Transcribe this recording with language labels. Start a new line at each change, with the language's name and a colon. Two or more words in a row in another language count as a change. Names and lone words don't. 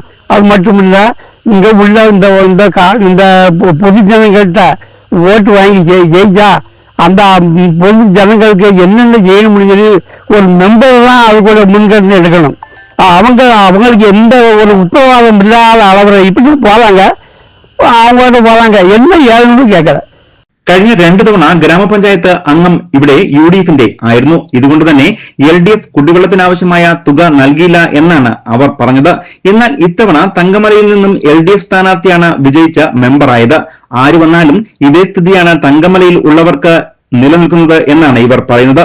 Tamil: அது மட்டும் இல்லை, இங்கே உள்ள இந்த பொது ஜனங்கள்கிட்ட ஓட்டு வாங்கி ஜெயிச்சா அந்த பொது ஜனங்களுக்கு என்னென்ன செய்ய முடிஞ்சது ஒரு மெம்பர் தான் அது கூட முன்கருத்து எடுக்கணும். அவங்களுக்கு எந்த ஒரு உத்தரவாதம் இல்லாத அளவில் இப்படி போறாங்க, அவங்கள்ட்ட போறாங்க, என்ன ஏழுன்னு கேட்கல.
Malayalam: കഴിഞ്ഞ 2 തവണ ഗ്രാമപഞ്ചായത്ത് അംഗം ഇവിടെ UDF-ന്റെ ആയിരുന്നു. ഇതുകൊണ്ട് തന്നെ LDF കുടിവെള്ളത്തിനാവശ്യമായ തുക നൽകിയില്ല എന്നാണ് അവർ പറഞ്ഞത്. എന്നാൽ ഇത്തവണ തങ്കമലയിൽ നിന്നും LDF സ്ഥാനാർത്ഥിയാണ് വിജയിച്ച മെമ്പറായത്. ആര് വന്നാലും ഇതേ സ്ഥിതിയാണ് തങ്കമലയിൽ ഉള്ളവർക്ക് നിലനിൽക്കുന്നത് എന്നാണ് ഇവർ പറയുന്നത്.